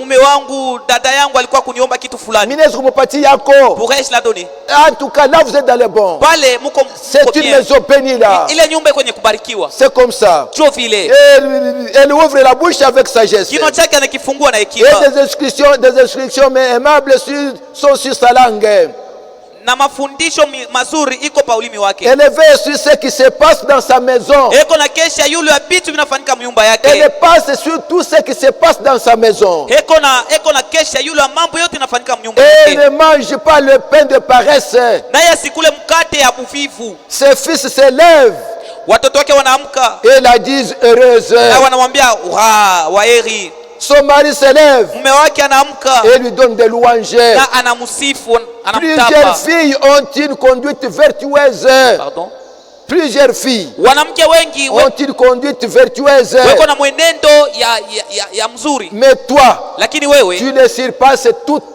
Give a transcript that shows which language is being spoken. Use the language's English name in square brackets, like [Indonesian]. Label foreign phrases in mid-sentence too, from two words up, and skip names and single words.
[French] Pourrais-je la donner? En tout cas, là vous êtes dans le bon. C'est une maison bénie là. C'est comme ça. Elle ouvre la bouche avec sagesse. Et des instructions mais aimables sont sur sa langue. [Swahili] Na mafundisho mazuri iko pa ulimi wake. [French] Elle veille sur ce qui se passe dans sa maison. [Swahili] Eko na kesha yule vitu vinafanyika mnyumba yake. [French] Elle passe sur tout ce qui se passe dans sa maison. [Swahili] Eko na kesha yule mambo yote yanafanyika mnyumba yake. [French] Elle ne mange pas le pain de paresse. [Swahili] Naye asikule mkate ya buvivu. [French] Ses fils se lèvent. [Swahili] Watoto wake wanaamka. [French] Et la disent heureuse. [Swahili] Na wanamwambia waheri. [French] Son mari se lève et lui donne des louanges. Plusieurs filles ont une conduite vertueuse. Pardon? Plusieurs filles ont une conduite vertueuse. Mais toi, tu les surpasses toutes.